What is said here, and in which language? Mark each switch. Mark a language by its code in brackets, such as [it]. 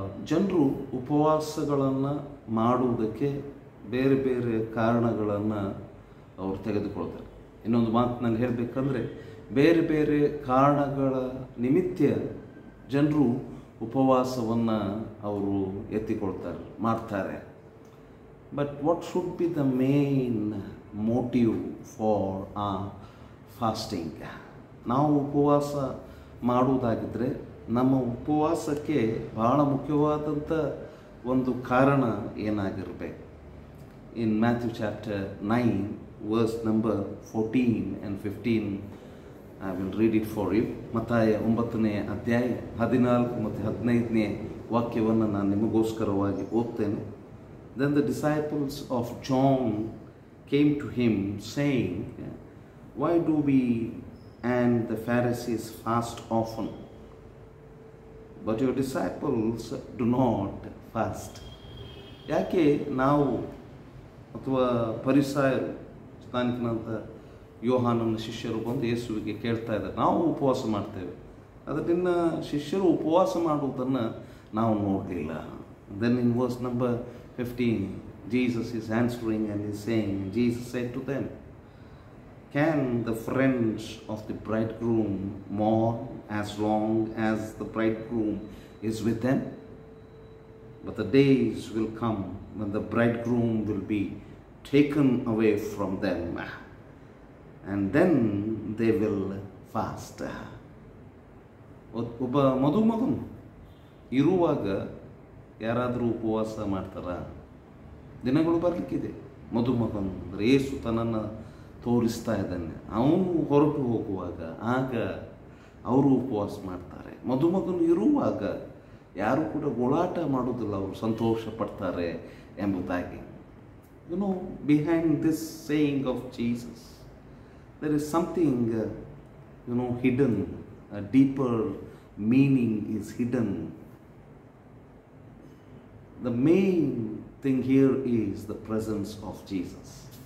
[kn] ಜನರು ಉಪವಾಸಗಳನ್ನು ಮಾಡುವುದಕ್ಕೆ ಬೇರೆ ಬೇರೆ ಕಾರಣಗಳನ್ನು ಅವರು ತೆಗೆದುಕೊಳ್ತಾರೆ. ಇನ್ನೊಂದು ಮಾತಿನಲ್ಲಿ ಹೇಳಬೇಕಂದ್ರೆ ಬೇರೆ ಬೇರೆ ಕಾರಣಗಳ ನಿಮಿತ್ತ ಜನರು ಉಪವಾಸವನ್ನು ಅವರು ಎತ್ತಿಕೊಳ್ತಾರೆ, ಮಾಡ್ತಾರೆ. [en] But what should be the main motive for fasting? [kn] ನಾವು ಉಪವಾಸ ಮಾಡುವುದಾಗಿದ್ದರೆ ನಮ್ಮ ಉಪವಾಸಕ್ಕೆ ಬಹಳ ಮುಖ್ಯವಾದಂಥ ಒಂದು ಕಾರಣ ಏನಾಗಿರಬೇಕು. [en] In Matthew chapter 9 verse number 14 and 15, I will read it for you. [kn] ಮತ್ತಾಯ 9ನೇ ಅಧ್ಯಾಯ 14 ಮತ್ತು 15ನೇ ವಾಕ್ಯವನ್ನು ನಾನು ನಿಮಗೋಸ್ಕರವಾಗಿ ಓದ್ತೇನೆ. [en] Then the disciples of John came to him saying, "Why do we and the Pharisees fast often, but your disciples do not fast?" [kn] ಯಾಕೆ ನಾವು ಅಥವಾ ಫರಿಸಾಯರು, ಸ್ಥಾನಿಕನಂತ ಯೋಹಾನನ ಶಿಷ್ಯರು ಬಂದು ಯೇಸುವಿಗೆ ಕೇಳ್ತಾ ಇದ್ದಾರೆ, ನಾವು ಉಪವಾಸ ಮಾಡ್ತೇವೆ, ಅದರಿಂದ ಶಿಷ್ಯರು ಉಪವಾಸ ಮಾಡುವುದನ್ನು ನಾವು ನೋಡಲಿಲ್ಲ. [en] Then in verse number 15, Jesus is answering and is saying, Jesus said to them, "Can the friends of the bridegroom mourn as long as the bridegroom is with them? But the days will come when the bridegroom will be taken away from them, and then they will fast." [kn] ಒಬ್ಬ ಮದುಮಗನು ಇರುವಾಗ ಯಾರಾದರೂ ಉಪವಾಸ ಮಾಡ್ತಾರ? ದಿನಗಳು ಬರಲಿಕ್ಕಿದೆ. ಮದುಮಗನು ಅಂದರೆ ಯೇಸು ತನ್ನನ್ನು ತೋರಿಸ್ತಾ ಇದ್ದಾನೆ. ಅವನು ಹೊರಟು ಹೋಗುವಾಗ ಆಗ ಅವರು ಉಪವಾಸ ಮಾಡ್ತಾರೆ. ಮದುಮಗನು ಇರುವಾಗ ಯಾರು ಕೂಡ ಗೋಳಾಟ ಮಾಡೋದಿಲ್ಲ, ಅವರು ಸಂತೋಷ ಪಡ್ತಾರೆ ಎಂಬುದಾಗಿ. [en] Behind this saying of Jesus there is something hidden, a deeper meaning is hidden. The main thing here is the presence of Jesus.